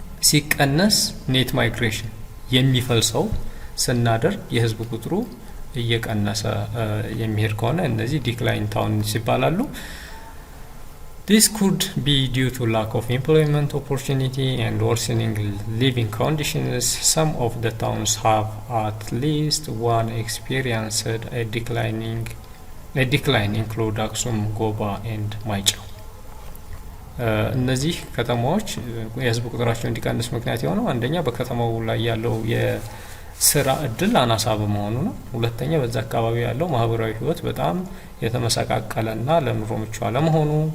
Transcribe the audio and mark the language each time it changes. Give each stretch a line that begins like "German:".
Amharic: ሲቀነስ ኔት ማይግሬሽን የሚፈልሰው ስናደርግ የህዝብ ቁጥሩ እየቀነሰ የሚሄድ ከሆነ እነዚህ ዲክላይን ታውንስ ይባላሉ።
English: This could be due to lack of employment opportunity and worsening living conditions. Some of the towns have at least one experienced a decline include Aksum, Goba and Maichau.
Amharic: እነዚህ ከተማዎች የህዝብ ቁጥራቸው እንዲቀንስ ምክንያት የሆነው አንደኛ በከተማው ላይ ያለው የስራ እድል አናሳ በመሆኑ ነው። ሁለተኛ በዛ አካባቢ ያለው ማህበራዊ ህይወት በጣም የተመሰቃቀለና ለኑሮ ምቹ አለመሆኑ።